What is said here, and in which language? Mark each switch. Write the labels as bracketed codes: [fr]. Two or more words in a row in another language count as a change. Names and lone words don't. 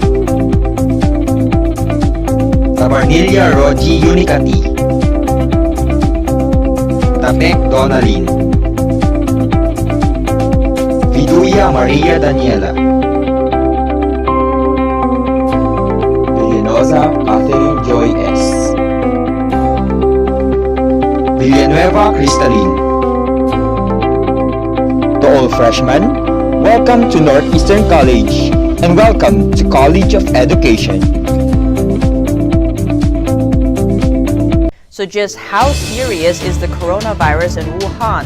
[en] Tabarnilla Roji Unicati. Tapek Donalyn. Viduya Maria Daniela. Villenosa Catherine Joy S. Villanueva Crystalline. To all freshmen, welcome to Northeastern College and welcome to College of Education. So just how serious is the coronavirus in Wuhan?